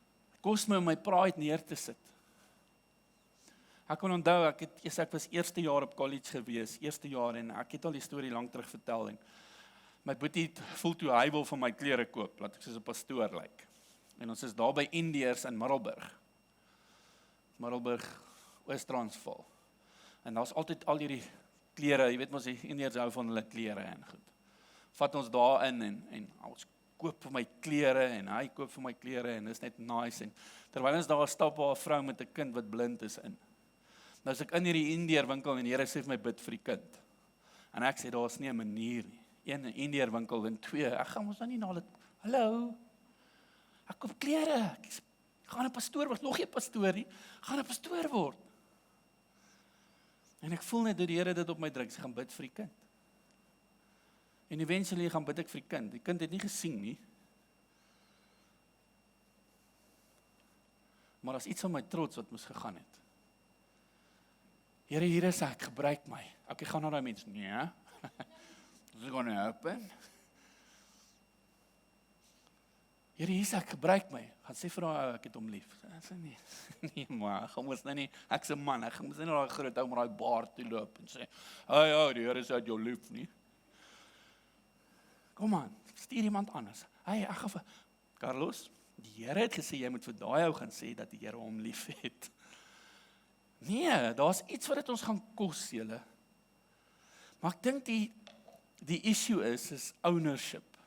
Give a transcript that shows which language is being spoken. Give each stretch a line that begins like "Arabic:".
Afrikaans: Het kos my om my pride neer te sit. Ek kan onthou, ek was eerste jaar op college gewees, en ek het al die storie lank terug vertel, en my boetie voel toe hy wil van my klere koop, laat ek soos 'n pastoor lyk. En ons is daar by Indiërs in Middelburg. Middelburg, Oos-Transvaal. En daar's altyd al hierdie klere, jy weet mos die Indiërs hou van hulle klere en goed. Vat ons daarin en ons koop vir my klere en hy koop vir my klere en dis net nice. En terwyl ons daar stap waar 'n vrou met 'n kind wat blind is in. Nou as ek in hierdie Indiër winkel en die Here sê vir my bid vir die kind. En ek sê daar's nie 'n manier nie. Een Indiër winkel en twee, ek gaan ons nou nie na hulle, hallo, ek koop klere, ek gaan 'n pastoor word, nog nie 'n pastoor nie, gaan 'n pastoor word. En ek voel net hoe die Here dit op my druk, sy gaan bid vir die kind. En eventually gaan bid ek vir die kind. Die kind het nie gesien nie. Maar as iets van my trots wat moes gegaan het. Here, hier is ek, gebruik my. Ek gaan na daai mens, nee.
English: This is gonna happen.
Afrikaans: Here, hier is ek, gebruik my. Gaan sê vir haar, ek het hom lief. Ek sê nie, nee maar, ek moes nou nie, ek is 'n man, ek moes nie na daai groot ou met daai baard toe loop en sê, ja, die Here sê dat jou lief nie. Kom aan, stuur iemand anders. Ek gaan vir Carlos, die Here het gesê, jy moet vir daai ou gaan sê, dat die Here hom lief het. Nee, daar's iets wat dit ons gaan kos, julle. Maar ek dink die issue is ownership.